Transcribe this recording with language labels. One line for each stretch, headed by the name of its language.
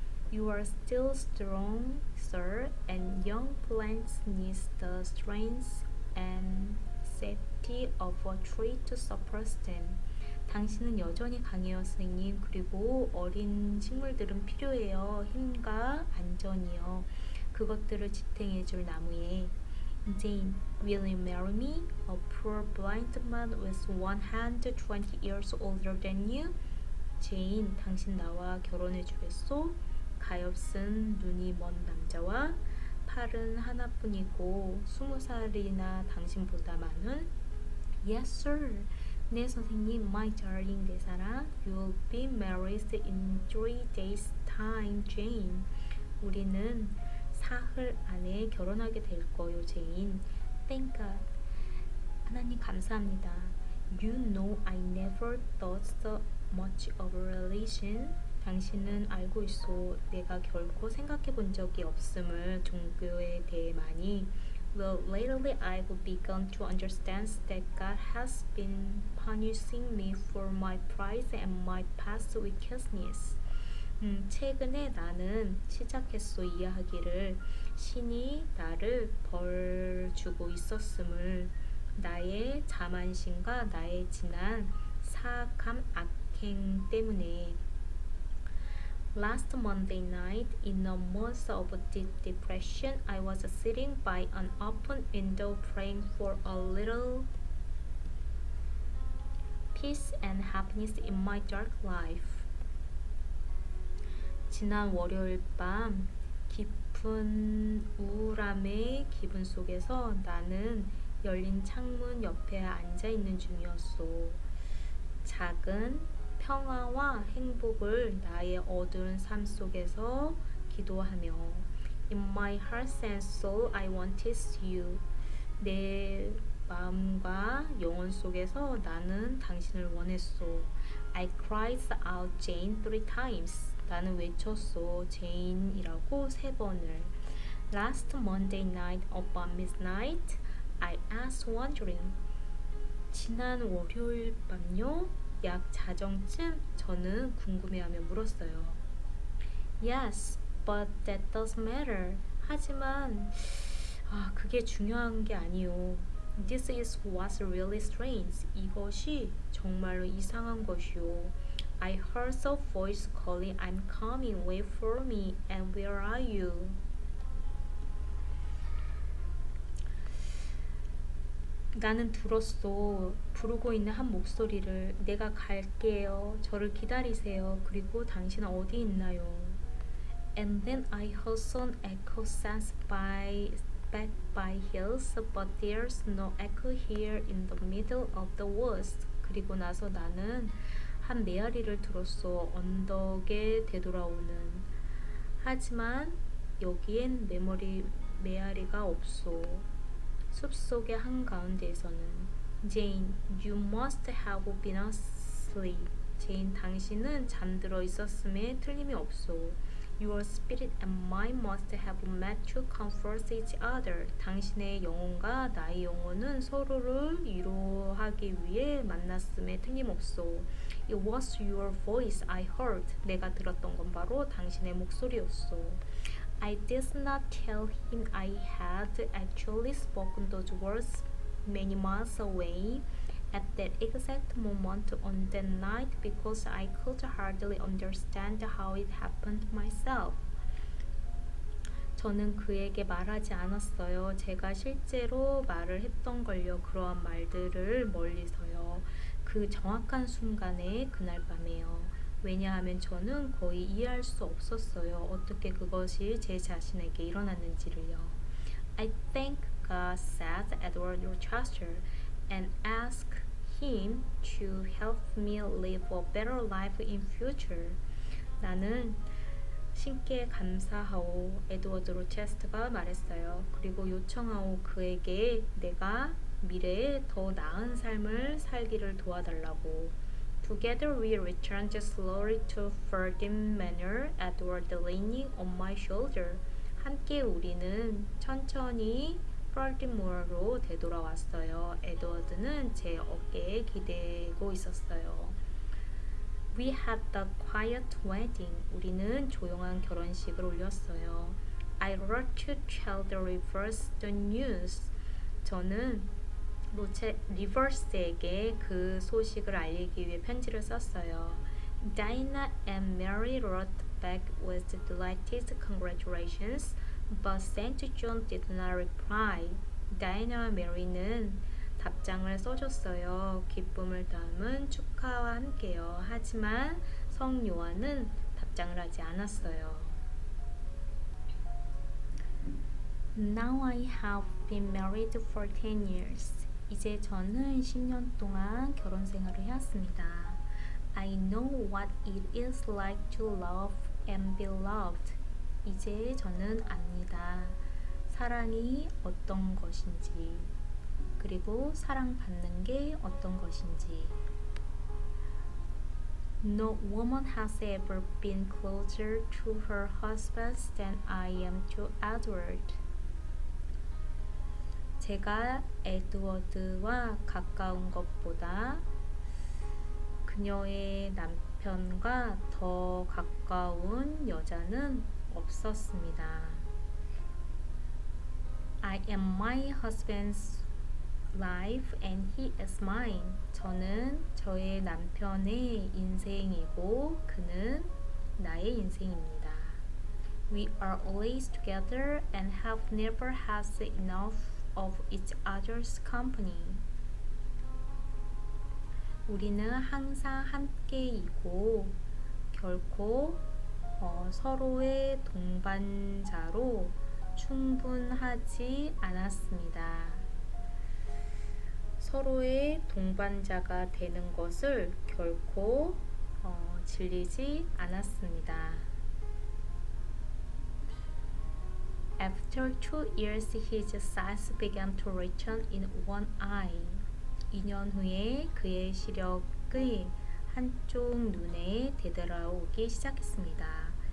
English: You are still strong, sir, and young plants need the strength and safety of a tree to support them.
Korean: 당신은 여전히 강해요, 선생님. 그리고 어린 식물들은 필요해요. 힘과 안전이요. 그것들을 지탱해줄 나무에.
English: Jane, will you marry me? A poor blind man with one hand 20 years older than you?
Korean: Jane, 당신 나와 결혼해주겠소? 가엾은 눈이 먼 남자와 팔은 하나뿐이고 20살이나 당신보다 많은.
English: Yes, sir.
Korean: 네, 선생님.
English: My darling,
Korean: 내 사랑.
English: You'll be married in 3 days' time, Jane.
Korean: 우리는 사흘 안에 결혼하게 될 거요, 제인.
English: Thank God.
Korean: 하나님 감사합니다.
English: You know I never thought so much of a relation.
Korean: 당신은 알고 있소. 내가 결코 생각해 본 적이 없음을 종교에 대해 많이.
English: Well, lately I've begun to understand that God has been punishing me for my pride and my past wickedness.
Korean: 최근에 나는 시작했소 이해하기를 신이 나를 벌 주고 있었음을 나의 자만심과 나의 지난 사악함 악행 때문에.
English: Last Monday night, in a month of deep depression, I was sitting by an open window praying for a little peace and happiness in my dark life.
Korean: 지난 월요일 밤 깊은 우울함의 기분 속에서 나는 열린 창문 옆에 앉아 있는 중이었소. 작은 평화와 행복을 나의 어두운 삶 속에서 기도하며
English: In my heart and soul I wanted you.
Korean: 내 마음과 영혼 속에서 나는 당신을 원했소.
English: I cried out Jane 3 times.
Korean: 나는 외쳤소. 제인이라고 3번을.
English: Last Monday night about midnight I asked wondering.
Korean: 지난 월요일 밤요? 약 자정쯤 저는 궁금해하며 물었어요.
English: Yes, but that doesn't matter.
Korean: 하지만 그게 중요한 게 아니요.
English: This is what's really strange.
Korean: 이것이 정말로 이상한 것이요.
English: I heard a voice calling, I'm coming, wait for me, and where are you?
Korean: 나는 들었어. 부르고 있는 한 목소리를. 내가 갈게요. 저를 기다리세요. 그리고 당신은 어디 있나요?
English: And then I heard some echo sounds back by hills, but there's no echo here in the middle of the woods.
Korean: 그리고 나서 나는 한 메아리를 들었어. 언덕에 되돌아오는. 하지만 여기엔 메아리가 없어. 숲속의 한가운데에서는
English: Jane, you must have been asleep.
Korean: 제인, 당신은 잠들어 있었음에 틀림이 없소.
English: Your spirit and mine must have met to comfort each other.
Korean: 당신의 영혼과 나의 영혼은 서로를 위로하기 위해 만났음에 틀림없소.
English: It was your voice I heard.
Korean: 내가 들었던 건 바로 당신의 목소리였소.
English: I did not tell him I had actually spoken those words many miles away at that exact moment on that night because I could hardly understand how it happened myself.
Korean: 저는 그에게 말하지 않았어요. 제가 실제로 말을 했던 걸요. 그러한 말들을 멀리서요. 그 정확한 순간에 그날 밤에요. 왜냐하면 저는 거의 이해할 수 없었어요. 어떻게 그것이 제 자신에게 일어났는지를요.
English: I thank God, said Edward Rochester, and ask him to help me live a better life in future.
Korean: 나는 신께 감사하오. 에드워드 로체스터가 말했어요. 그리고 요청하오. 그에게 내가 미래에 더 나은 삶을 살기를 도와달라고.
English: Together we returned slowly to Ferdinand Manor, Edward leaning on my shoulder.
Korean: 함께 우리는 천천히 펄디모어로 되돌아왔어요. 에드워드는 제 어깨에 기대고 있었어요.
English: We had a quiet wedding.
Korean: 우리는 조용한 결혼식을 올렸어요.
English: I wrote to tell the Rivers the news.
Korean: 저는 리버스에게 그 소식을 알리기 위해 편지를 썼어요.
English: Diana and Mary wrote back with delighted congratulations, but St. John did not reply.
Korean: 다이나와 메리는 답장을 써줬어요. 기쁨을 담은 축하와 함께요. 하지만 성 요한은 답장을 하지 않았어요.
English: Now I have been married for 10 years.
Korean: 이제 저는 10년 동안 결혼 생활을 해왔습니다.
English: I know what it is like to love and be loved.
Korean: 이제 저는 압니다. 사랑이 어떤 것인지, 그리고 사랑받는 게 어떤 것인지.
English: No woman has ever been closer to her husband than I am to Edward.
Korean: 제가 에드워드와 가까운 것보다 그녀의 남편과 더 가까운 여자는 없었습니다.
English: I am my husband's life and he is mine.
Korean: 저는 저의 남편의 인생이고 그는 나의 인생입니다.
English: We are always together and have never had enough of each other's company.
Korean: 우리는 항상 함께이고 결코 서로의 동반자로 충분하지 않았습니다. 서로의 동반자가 되는 것을 결코 질리지 않았습니다.
English: After 2 years, his sight began to return in one eye.
Korean: 2년 후에 그의 시력의 한쪽 눈에 되돌아오기 시작했습니다.